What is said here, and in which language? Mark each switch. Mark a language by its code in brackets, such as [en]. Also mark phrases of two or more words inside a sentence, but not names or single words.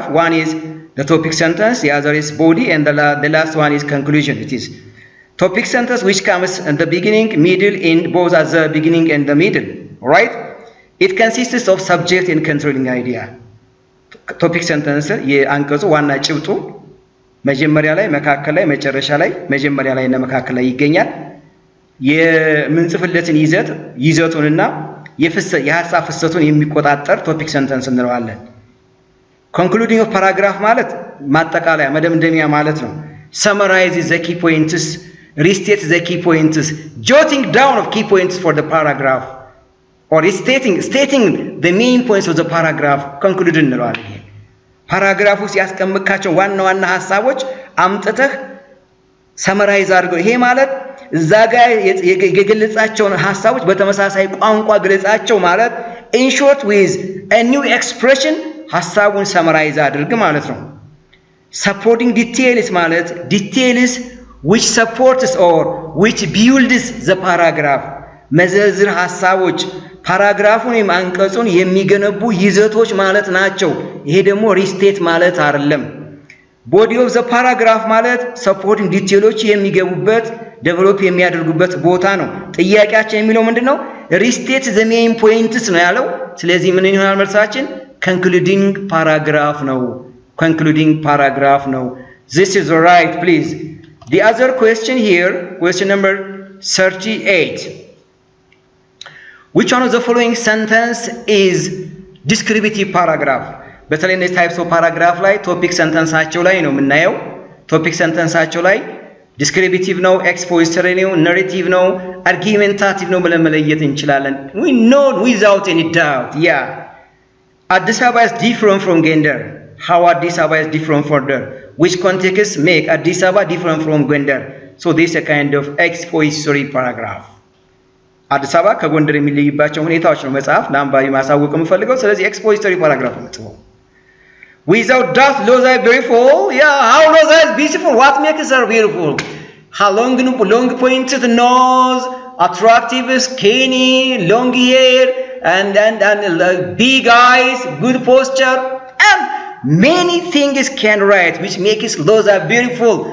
[en] One is the topic sentence, the other is body, and the last one is conclusion. It is topic sentence which comes at the beginning, middle, end, both at the beginning and the middle. Alright? It consists of subject and controlling idea. Topic sentence [am] የአንቀጹ ዋና ጭብጡ መጀመሪያ ላይ፣ መካከል ላይ፣ መጨረሻ ላይ፣ መጀመሪያ ላይ እና መካከል ላይ ይገኛል። የምንጽፍለትን ይዘቱንና የሐሳብ ፍሰቱን የሚቆጣጠር [en] topic sentence እንለዋለን። concluding of paragraph [am] ማለት ማጠቃለያ መደምደሚያ ማለት ነው። [en] summarize the key points, restate the key points, jotting down of key points for the paragraph or stating the main points of the paragraph. [am] Conclude እንለዋለን። ይሄ ፓራግራፍ ውስጥ ያስቀምጥካቸው ዋና ሐሳቦች አምጥተህ ሰመራይዝ አድርገው። ይሄ ማለት እዛ ጋር የገለጻቸውን ሐሳቦች በተመሳሳይ ቋንቋ ገለጻቸው ማለት [en] in short with a new expression [am] ሐሳቡን ሰመራይዝ አድርግ ማለት ነው። [en] supporting details [am] ማለት [en] details which supports or which builds the paragraph. [am] መዘርዝር ሐሳቦች ፓራግራፉን ወይም አንቀጹን የሚገነቡ ይዘቶች ማለት ናቸው። ይሄ ደግሞ ሪስቴት ማለት አይደለም። [en] body of the paragraph [am] ማለት [en] supporting details [am] የሚገቡበት ዴቨሎፕ የሚያደርጉበት ቦታ ነው። ጥያቄያችን የሚለው ምንድነው? [en] restate the main points [am] ነው ያለው። ስለዚህ ምን ይሆናል መልሳችን? [en] concluding paragraph [am] ነው። [en] concluding paragraph [am] ነው። [en] This is right, please. The other question here, question number 38. Which one of the following sentence is descriptive paragraph? [am] በተለይ እነዚህ [en] types of paragraph [am] ላይ [en] topic sentenceሳቸው [am] ላይ ነው የምናየው። [en] topic sentenceሳቸው [am] ላይ ዲስክሪፕቲቭ ነው፣ ኤክስፖዚቶሪ ነው፣ ናሬቲቭ ነው፣ አርጊመንታቲቭ ነው ብለን መለየት እንችላለን። [en] we know without any doubt አዲስ አበባ is different from Gondar. how አዲስ አበባ is different from Gondar? which context make አዲስ አበባ different from Gondar? so this is a kind of expository paragraph. [am] አዲስ አበባ ከጎንደር የሚለይባቸው ሁኔታዎች ነው መጽሐፍ ለአንባቢ ማሳወቅ የምፈልገው። ስለዚህ [en] expository paragraph [am] ነው ጽፎ [en] without doubt Loza is beautiful. how Loza is beautiful? what makes her beautiful? how long pointed nose, attractive skinny, long hair, and big eyes, good posture, and many things can write which makes Loza beautiful.